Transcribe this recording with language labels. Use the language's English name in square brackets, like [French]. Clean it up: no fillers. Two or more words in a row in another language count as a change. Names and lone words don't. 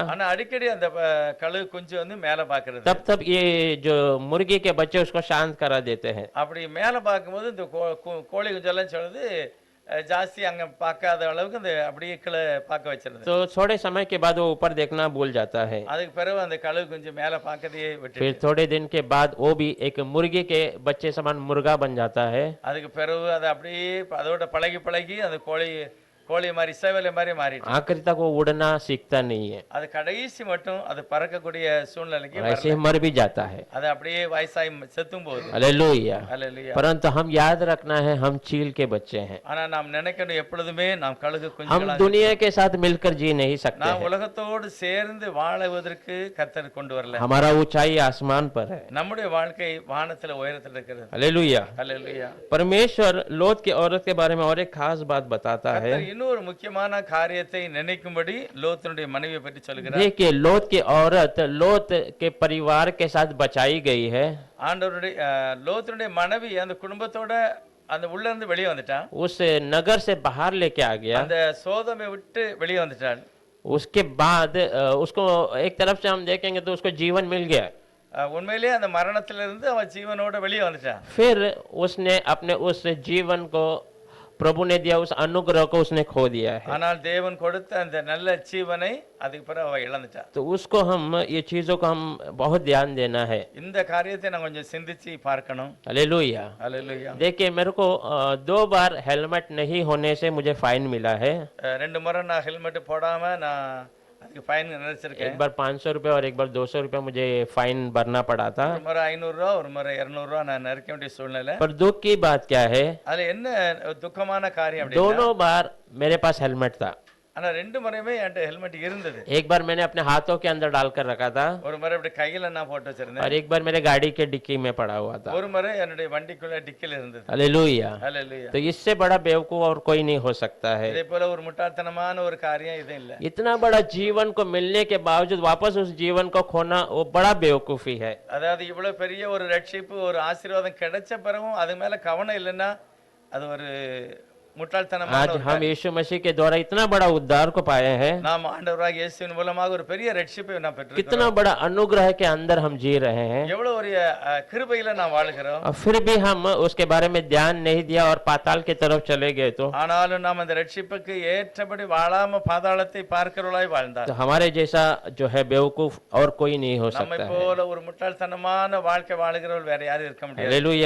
[Tamil] ஆனா அடிக்கடி அந்த கழுகு குஞ்சு வந்து மேல பாக்குறது. [Hindi] तब तब ये जो मुर्गी के बच्चे उसको शांत करा देते हैं. [Tamil] அப்படி மேல பார்க்கும்போது இந்த கோழி குஞ்சு எல்லாம் சொல்லுது ஜாஸ்தி அங்க பார்க்காத அளவுக்கு அந்த அப்படியே கீழே பார்க்க வச்சிருது. [Hindi] तो थोड़े समय के बाद वो ऊपर देखना भूल जाता है. [Tamil] அதுக்கு பிறகு அந்த கழுகு குஞ்சு மேல பார்க்கதையே விட்டு, [Hindi] फिर थोड़े दिन के बाद वो भी एक मुर्गी के बच्चे समान मुर्गा बन जाता है. [Tamil] அதுக்கு பிறகு அது அப்படியே அதோட பழகி பழகி அந்த கோழி மாதிரி சேவலை மாதிரி மாறிட்டு, [Hindi] आखिर तक वो उड़ना सीखता नहीं है, [Tamil] அது கடைசி மட்டும் அது பறக்கக்கூடிய சூழ்நிலைக்கு [Hindi] और ऐसे ही मर भी जाता है. [Tamil] அது அப்படியே வயசாகி செத்தும் போகுது. [Hindi] हालेलुया. [Tamil] அல்லேலூயா. [Hindi] परंतु हम याद रखना है, हम चील के बच्चे हैं. [Tamil] ஆனா நாம் நினைக்கணும் எப்பொழுதுமே நாம் கழுகு [Hindi] हम [Tamil] குஞ்சுகளாக, [Hindi] दुनिया के साथ मिलकर जी नहीं सकते [Tamil] நாம் [Hindi] हैं. [Tamil] உலகத்தோடு சேர்ந்து வாழுவதற்கு கர்த்தர் கொண்டு வரல. [Hindi] हमारा ऊंचाई आसमान पर है. [Tamil] நம்முடைய வாழ்க்கை வானத்துல உயரத்தில் இருக்கிறது. [Hindi] हालेलुया. [Tamil] அல்லேலூயா. [Hindi] परमेश्वर लोत की औरत के बारे में और एक खास बात बताता है. [Tamil] கர்த்தர் இன்னொரு முக்கியமான காரியத்தை நினைக்கும்படி லோத்தினுடைய மனைவியை பற்றி சொல்கிறார். [Hindi] देखिए, लोत की औरत लोत के परिवार के साथ बचाई गई है. [Tamil] ஆண்டவருடைய லோத்தினுடைய மனைவி அந்த குடும்பத்தோட அந்த உள்ள இருந்து வெளியே வந்துட்டான். [Hindi] उस नगर से बाहर लेके आ गया. [Tamil] அந்த சோதமை விட்டு வெளியே வந்துட்டாள். [Hindi] उसके बाद उसको एक तरफ से हम देखेंगे तो उसको जीवन मिल गया. [Tamil] உண்மையிலேயே அந்த மரணத்திலிருந்து அவன் ஜீவனோட வெளியே வந்துட்டான். [Hindi] फिर उसने अपने उस जीवन को, प्रभु ने दिया उस अनुग्रह को उसने खो दिया है. [Tamil] ஆனால் தேவன் கொடுத்த அந்த நல்ல ஜீவனை அதுக்கு பிறகு அவ இழந்துட்டான். [Hindi] तो उसको हम, ये चीजों को हम बहुत ध्यान देना है. [Tamil] இந்த காரியத்தை நான் கொஞ்சம் சிந்திச்சு பார்க்கணும். [Hindi] हालेलुया. [Tamil] அல்லேலூயா. [Hindi] देखिए, मेरे को 2 बार हेलमेट नहीं होने से मुझे फाइन मिला है. [Tamil] 2 முறை நான் ஹெல்மெட் போடாம நான் அதுக்கு ஃபைன் நினைச்சிருக்கேன். [Hindi] एक बार 500 रुपये और एक बार 200 रुपये मुझे फाइन भरना पड़ा था. [Tamil] ஒரு முறை 500 ரூபா, ஒரு முறை 200 ரூபா நான் நினைக்க வேண்டிய சூழ்நிலை. [Hindi] पर दुख की बात क्या है, [Tamil] அதுல என்ன துக்கமான காரியம் அப்படின்னா, [Hindi] दोनों बार मेरे पास हेलमेट था. [Tamil] ஆனா 2 முறையுமே என்கிட்ட ஹெல்மெட் இருந்தது. [Hindi] एक बार मैंने अपने हाथों के अंदर डालकर रखा था [Tamil] ஒரு முறை இப்படி கையில நான் போட்டு [Hindi] और [Tamil] வச்சிருந்தேன். [Hindi] एक बार मेरे गाड़ी के डिक्की में पड़ा हुआ था. [Tamil] ஒரு முறை என்னுடைய வண்டிக்குள்ள டிக்கில இருந்தது. [Hindi] हालेलुया. [Tamil] அல்லேலூயா. [Hindi] तो इससे बड़ा बेवकूफ और कोई नहीं हो सकता है. [Tamil] இதே போல ஒரு முட்டாள்தனமான ஒரு காரியம் இது இல்ல. [Hindi] इतना बड़ा जीवन को मिलने के बावजूद वापस उस जीवन को खोना, वो बड़ा बेवकूफी है. [Tamil] அதாவது இவ்வளவு பெரிய ஒரு ரட்சிப்பு, ஒரு ஆசீர்வாதம் கிடைச்ச பிறகும் அது மேல கவனம் இல்லைன்னா அது ஒரு முட்டாள்தனமான [Hindi] आज [Tamil] ஒரு [Hindi] हम यीशु मसीह के द्वारा इतना बड़ा उद्धार को पाए हैं, [Tamil] நாம் ஆண்டவராகிய இயேசுவின் மூலமாக ஒரு பெரிய ரட்சிப்பை நாம் பெற்றிருக்கிறோம். [Hindi] कितना बड़ा अनुग्रह के अंदर हम जी रहे हैं, [Tamil] எவ்வளவு ஒரு கிருபையில நாம் வாழுகிறோம். [Hindi] और फिर भी हम उसके बारे में ध्यान नहीं दिया और पाताल की तरफ चले गए. तो [Tamil] ஆனாலும் நாம் அந்த ரட்சிப்புக்கு ஏற்றபடி வாழாம பாதாளத்தை பார்க்கிறவளாய் வாழ்ந்தார். [Hindi] हमारे जैसा जो है बेवकूफ और कोई नहीं हो [Tamil] நம்மை [Hindi] सकता है. [Tamil] போல ஒரு முட்டாள்தனமான வாழ்க்கை வாழுகிறவள் வேற யாரும் இருக்க முடியாது. [Hindi] हालेलुया.